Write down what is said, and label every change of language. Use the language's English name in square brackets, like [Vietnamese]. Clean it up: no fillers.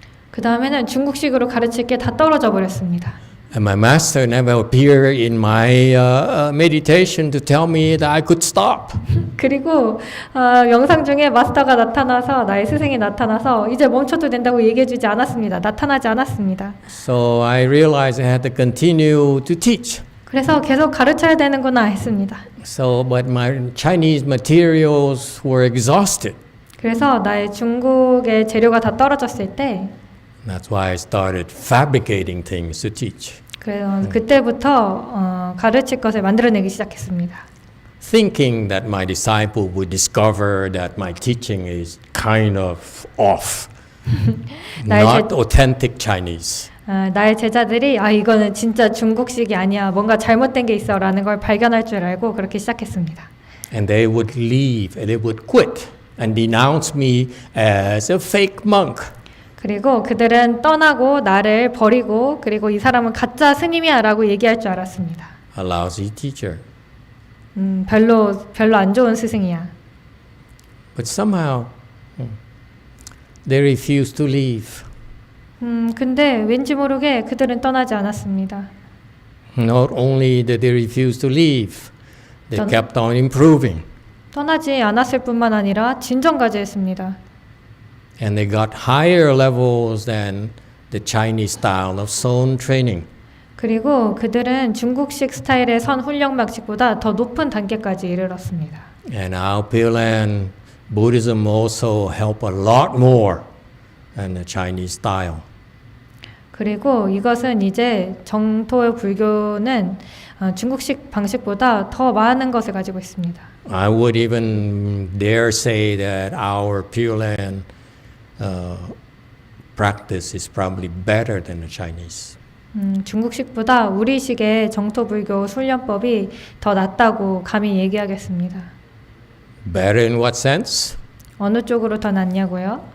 [Korean] 그 다음에는 중국식으로 가르칠 게 다 떨어져 버렸습니다. [English] And my master never appeared in my meditation to tell me that I could stop. [Korean] 그리고 영상 중에 마스터가 나타나서 나의 스승이 나타나서 이제 멈춰도 된다고 얘기해주지 않았습니다. 나타나지 않았습니다. [English] So I realized I had to continue to teach. [Korean] 그래서 계속 가르쳐야 되는구나 했습니다. [English] So, but my Chinese materials were exhausted. [Korean] 그래서 나의 중국의 재료가 다 떨어졌을 때 [English] That's why I started fabricating things to teach. [Korean] 그래서 그때부터 가르칠 것을 만들어내기 시작했습니다. [English] Thinking that my disciple would discover that my teaching is kind of off, not authentic Chinese. [Korean] 나의 제자들이 이거는 진짜 중국식이 아니야. 뭔가 잘못된 게 있어라는 걸 발견할 줄 알고 그렇게 시작했습니다. [English] And they would leave and they would quit and denounce me as a fake monk. [Korean] 그리고 그들은 떠나고 나를 버리고 그리고 이 사람은 가짜 스님이야라고 얘기할 줄 알았습니다. [English] A lousy teacher. [Korean] 별로 안 좋은 스승이야. [English] But somehow they refused to leave. [Korean] 근데 왠지 모르게 그들은 떠나지 않았습니다. [English] Not only did they refuse to leave, they kept on improving. [Korean] 떠나지 않았을 뿐만 아니라 진전까지 했습니다. [English] And they got higher levels than the Chinese style of Son training. [Korean] 그리고 그들은 중국식 스타일의 선 훈련 방식보다 더 높은 단계까지 이르렀습니다. [English] And now Pure Land Buddhism also help a lot more than the Chinese style. [Korean] 그리고 이것은 이제 정토 불교는 중국식 방식보다 더 많은 것을 가지고 있습니다. [English] I would even dare say that our Pure Land practice is probably better than the Chinese. [Korean] 중국식보다 우리식의 정토 불교 훈련법이 더 낫다고 감히 얘기하겠습니다. [English] Better in what sense? [Korean] 어느 쪽으로 더 낫냐고요?